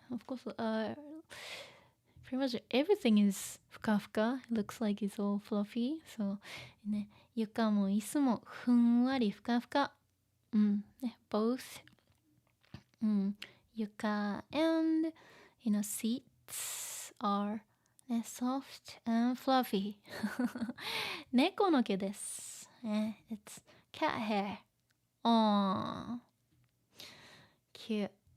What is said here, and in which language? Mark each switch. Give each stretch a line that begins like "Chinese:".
English: Of course, pretty much everything is ふかふか. It looks like it's all fluffy.
Japanese: So, ね、床も椅子もふんわりふかふか.
English: Both, 床 and, seats are, soft and fluffy.
Japanese: 猫の毛です。
English: It's cat hair. Aww. Cute.